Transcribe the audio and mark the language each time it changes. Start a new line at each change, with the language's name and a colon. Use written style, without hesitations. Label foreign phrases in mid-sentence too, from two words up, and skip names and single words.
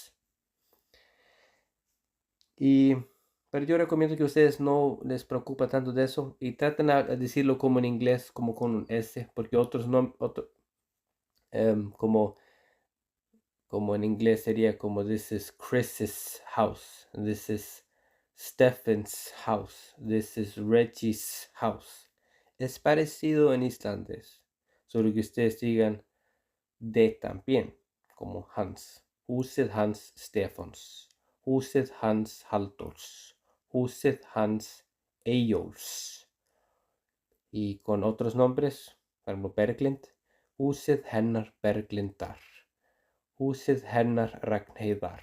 Spanish: Pero yo recomiendo que ustedes no les preocupa tanto de eso y traten a decirlo como en inglés, como con un S, porque otros no, como en inglés sería como
English: this is Chris's house, this is Stephen's house, this is Reggie's house.
Spanish: Es parecido en islandés, solo que ustedes digan de también, como Hans.
Icelandic: Húsið hans Stefáns, húsið hans Halldórs, húsið hans Eyjólfs.
Spanish: Y con otros nombres, por ejemplo Berglind,
Icelandic: húsið hennar Berglindar. Húsið hennar Ragnheiðar.